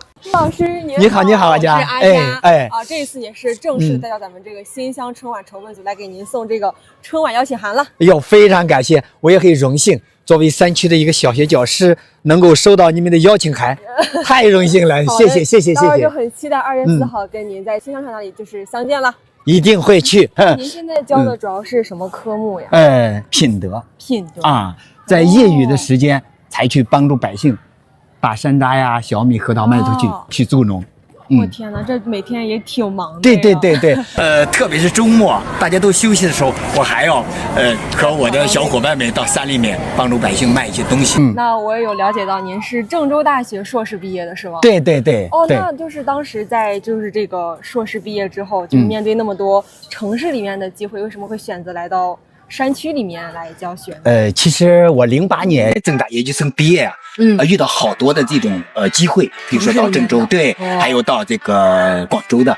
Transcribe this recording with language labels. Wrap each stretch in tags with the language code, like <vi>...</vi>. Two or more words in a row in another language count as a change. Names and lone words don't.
<zh>杜老師你好。你好，阿佳。這一次也是正式的代表咱們這個新鄉春晚籌備組來給您送這個春晚邀請函了。哎呦，非常感謝，我也很榮幸作為山區的一個小學教師能夠收到你們的邀請函，太榮幸了。謝謝。當然就很期待2月4號跟您在新鄉那裡就是相見了。一定會去。您現在教的主要是什麼科目呀？品德啊，在業餘的時間才去幫助百姓把山楂呀、小米、核桃、麥頭去助農。我天哪，這每天也挺忙的。對，特別是周末大家都休息的時候，我還要和我的小夥伴們到山裡面幫助百姓賣一些東西。那我也有了解到您是鄭州大學碩士畢業的是嗎？對。那就是當時在就是這個碩士畢業之後，就面對那麼多城市裡面的機會，為什麼會選擇來到山區裡面來教學呢？其實我08年政大研究生畢業啊，遇到好多的這種機會，比如說到鄭州，對，還有到這個廣州的。</zh>